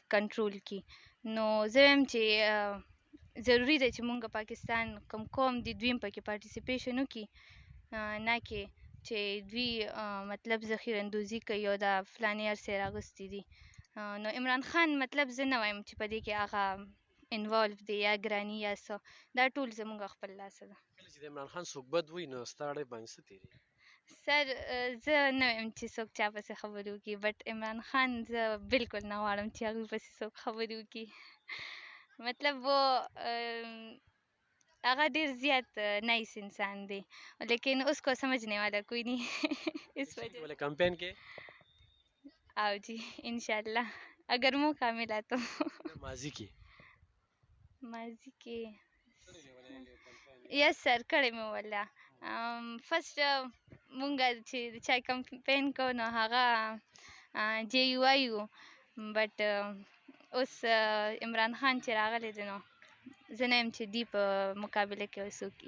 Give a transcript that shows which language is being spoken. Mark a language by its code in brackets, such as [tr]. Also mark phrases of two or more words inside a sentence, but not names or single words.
[ps] کنټرول کړي نو زه وایم چې ضروري ده چې مونږ پاکستان کوم قوم دي دوی هم پکې پارټیسیپیشن وکړي نه کې چې دوی مطلب ذخیره اندوزي کوي او دا فلانې هر څه یې راغوستي دي نو عمران خان مطلب زه نه وایم چې په دې کې هغه انوالو دی یا ګراني یا څه دا ټول زموږ خپل لاسه ده کله چې د عمران خان څوک بد وایي نو ستا اړی باندې څه تېرېږي سر زه نه وایم چې څوک چا پسې خبرې وکړي بټ عمران خان زه بالکل نه غواړم چې هغوی پسې څوک خبرې وکړي مطلب وہ هغه ډیر زیات نائس انسان دی [ur] لیکن اس کو سمجھنے والا کوئی نہیں اس وجہ بولے کمپین کے آؤ جی انشاءاللہ اگر موقع ملا تو [ps] ماضی کې [en] yes sir [ps] کړی مې ولا فرسټ مونږ چې چا کمپین کو نو هغه جے یو آی و بټ اوس عمران خان چې راغلی دی نو زه نه یم چې دوی په مقابله کې څوک وي